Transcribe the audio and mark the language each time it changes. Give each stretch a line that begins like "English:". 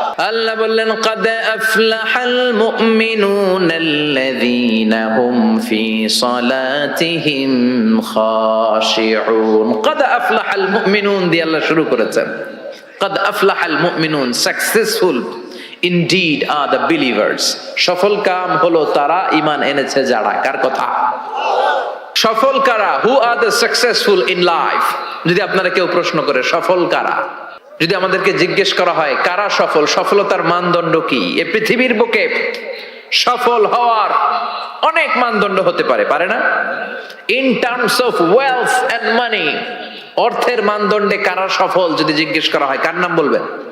Bangla: আল্লাহ বললেন
Arabic: قد أفلح المؤمنون الذين هم في صلاتهم خاشعون। قد أفلح المؤمنون
Bangla: দিয়ে আল্লাহ শুরু করেছেন।
Arabic: قد أفلح المؤمنون, সাকসেসফুল
English: indeed are the believers.
Bangla: সফল কাম হলো তারা ঈমান এনেছে যারা। কার কথা? সফল কারা?
English: who are the successful in life?
Bangla: যদি আপনারা কেউ প্রশ্ন করে সফল কারা, যদি আমাদেরকে জিজ্ঞেস করা হয় কারা সফল, সফলতার মানদণ্ড কি? এই পৃথিবীর বুকে সফল হওয়ার অনেক মানদণ্ড হতে পারে, পারে না?
English: in terms of wealth and money,
Bangla: অর্থের মানদণ্ডে কারা সফল যদি জিজ্ঞেস করা হয় কার নাম বলবেন?